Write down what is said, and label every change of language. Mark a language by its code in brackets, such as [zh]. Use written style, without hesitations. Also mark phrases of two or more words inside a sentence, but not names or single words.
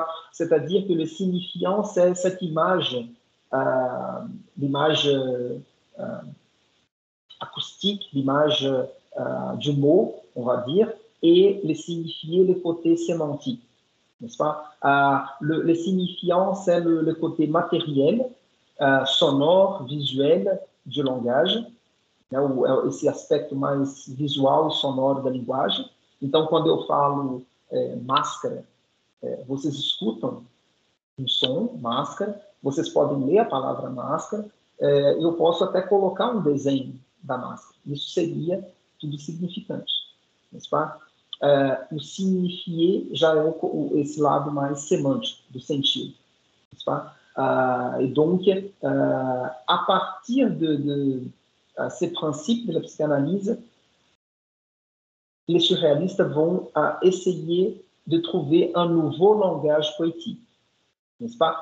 [fr] C'est-à-dire que le signifiant, c'est cette image, l'image acoustique, l'image du mot, on va dire, et les signifiés, le côté sémantique, n'est-ce pas? Le signifiant, c'est le côté matériel, sonore, visuel du langage, [pt] né, esse aspecto mais visual e sonoro da linguagem. Então, quando eu falo máscara, vocês escutam um som, máscara, vocês podem ler a palavra máscara, eu posso até colocar um desenho da máscara. Isso seria tudo significante, [fr] n'est-ce pas? [pt] O signifié já é esse lado mais semântico do sentido, [fr] n'est-ce pas? Et donc, à partir ces principes de la psychanalyse, les surréalistes vont essayer de trouver un nouveau langage poétique, n'est-ce pas?